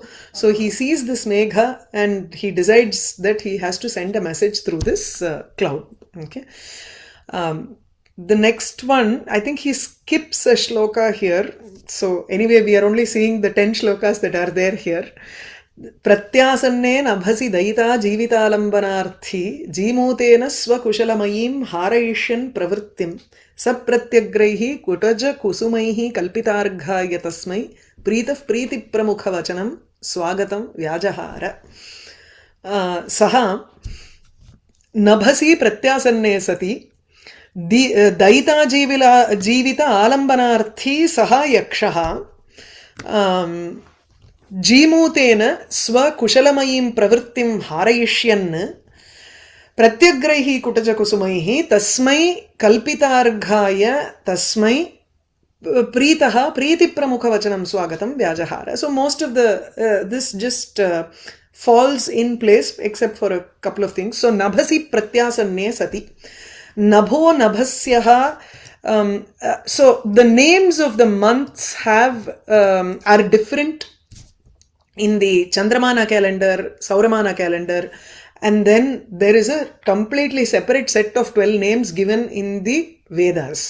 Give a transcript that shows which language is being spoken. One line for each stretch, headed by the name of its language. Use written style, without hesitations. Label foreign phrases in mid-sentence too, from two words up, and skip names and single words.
English: So he sees this Megha and he decides that he has to send a message through this cloud. Okay. The next one, I think he skips a shloka here. So anyway, we are only seeing the 10 shlokas that are there here.
Sanskrit: प्रत्यासन्ने नभसि दयिता जीवितालम्बनार्थी जीमूतेन स्वकुशलमयीं हारयिष्यन् प्रवृत्तिं सप्रत्यग्रैः कुटज कुसुमैः कल्पितार्घाय तस्मै प्रीतः प्रीति प्रमुखवचनं स्वागतं व्याजहार. सह नभसि प्रत्यासन्ने सति दयिता जीवित आलम्बनार्थी सह यक्षः जीमूतेन स्वकुशलमयीं प्रवृत्तिं हारयिष्यन् प्रत्यग्रैः कुटजकुसुमैः तस्मै कल्पितार्घाय तस्मै प्रीतः प्रीतिप्रमुखवचनं स्वागतं व्याजहार.
English: So most of the this just falls in place except for a couple of things.
Sanskrit: So नभसि प्रत्यासन्ने सति. नभो नभस्यः.
English: So the names of the months are different in the Chandramana calendar, Sauramana calendar, and then there is a completely separate set of 12 names given in the Vedas.